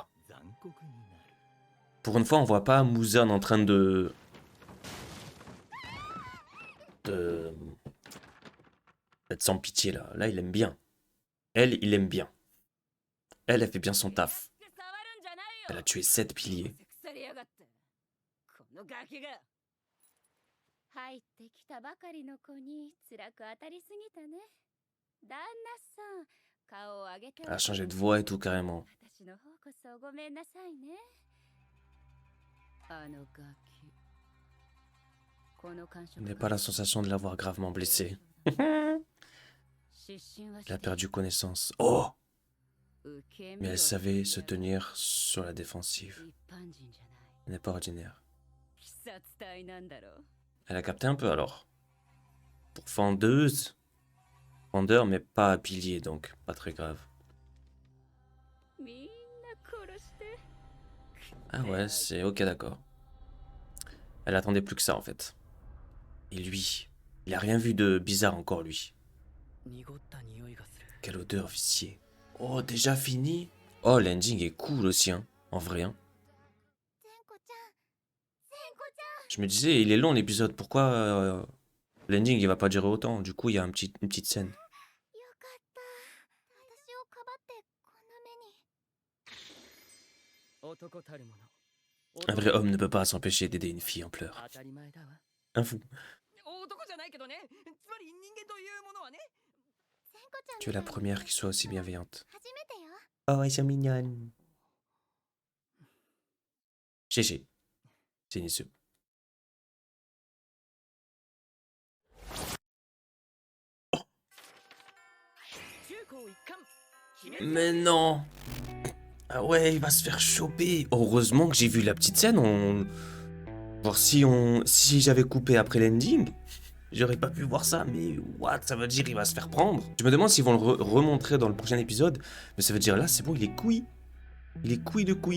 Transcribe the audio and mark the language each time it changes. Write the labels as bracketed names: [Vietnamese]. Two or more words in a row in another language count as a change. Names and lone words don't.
[French] Pour une fois, on voit pas Muzan en train de... d'être sans pitié là. Là, il aime bien. Elle, il aime bien. Elle fait bien son taf. Elle a tué 7 piliers. [Japanese] 入ってきたばかりの子に辛く当たりすぎたね。旦那さん、顔を上げて。 [French] Elle a changé de voix et tout carrément. [Japanese] 私の方こそごめんなさいね。あのガキ。この感触。 [French] Je n'ai pas la sensation de l'avoir gravement blessé. Elle a perdu connaissance. Oh! Mais elle savait se tenir sur la défensive. Elle n'est pas ordinaire. Elle a capté un peu alors. Pour fendeuse. Fendeur mais pas pilier donc pas très grave. Ah ouais c'est ok d'accord. Elle attendait plus que ça en fait. Et lui, Il a rien vu de bizarre encore, lui. [Japanese] 濁った匂いがする。 [French] Quelle odeur, officier. Oh, déjà fini? Oh, l'ending est cool aussi, hein. En vrai, hein. [Japanese] 千子ちゃん千子ち [French] Je me disais, il est long l'épisode, pourquoi l'ending il va pas durer autant? Du coup, il y a une petite scène. [Japanese] ゃんよかった私をかばってこんな目に男たるもの。 [French] Un vrai homme ne peut pas s'empêcher d'aider une fille en pleurs. [Japanese] 当たり前だわ。 [French] Un fou. [Japanese] 男じゃないけどね。つまり人間というものはね。千子ちゃん [French] Tu es la première qui soit aussi bienveillante. [Japanese] 初めてよ [French] Oh, ils sont mignonnes. GG. C'est une [Japanese] 中高一貫。決め [French] Mais non! Ah ouais, il va se faire choper. Heureusement que j'ai vu la petite scène. Voir si j'avais coupé après l'ending, j'aurais pas pu voir ça. Mais what? Ça veut dire il va se faire prendre. Je me demande s'ils vont le remontrer dans le prochain épisode. Mais ça veut dire là, c'est bon, il est couille. Il est couille de couille.